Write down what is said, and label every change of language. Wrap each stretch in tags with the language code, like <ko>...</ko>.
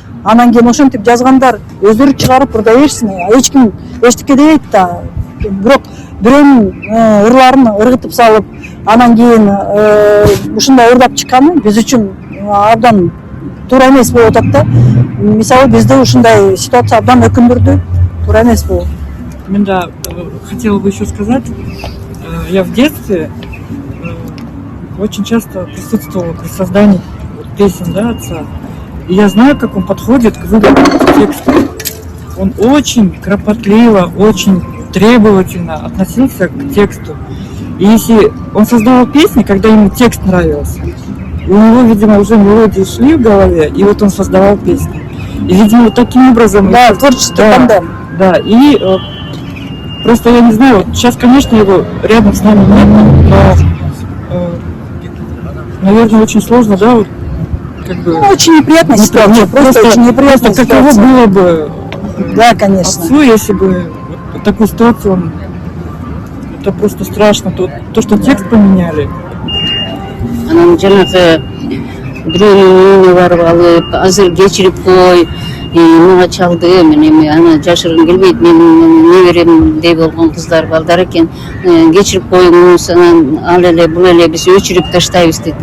<ky>Анан кийин ошентип жазгандар өздөрү чыгарып ырдай берсин, эч ким эчтеке дебейт да. Бирок бирөөнүн ырларын ыргытып салып, анан кийин ушундай ырдап чыкканы биз үчүн абдан туура эмес болуп атат да. Мисалы бизди ушундай ситуация абдан өкүндүрдү, туура эмес бул. Мен да</ky> <ru>хотела бы еще сказать, я в детстве очень часто присутствовала при создании песен, да, отца. И я знаю, как он подходит к выбору текста. Он очень кропотливо, очень требовательно относился к тексту. И если он создавал песни, когда ему текст нравился, у него, видимо, уже мелодии шли в голове, и вот он создавал песни. И, видимо, вот таким образом... Да, творческий тандем. Да, и просто я не знаю, вот сейчас, конечно, его рядом с нами нет, но, наверное, очень сложно, да, вот, как бы... Очень неприятная ситуация, просто очень неприятная ситуация. Каково было бы, да, конечно, отцу, если бы вот такую ситуацию, это просто страшно, то, что текст поменяли.</ru> <ky>Анан жанагы бирөөнүн үйүнө барып алып, азыр кечирип кой, мага чалды, мен эми аны жашыргым келбейт, менин неберемдей болгон кыздар балдар экен, кечирип коюңуз, анан ал эле бул эле биз өчүрүп таштайбыз дейт.</ky>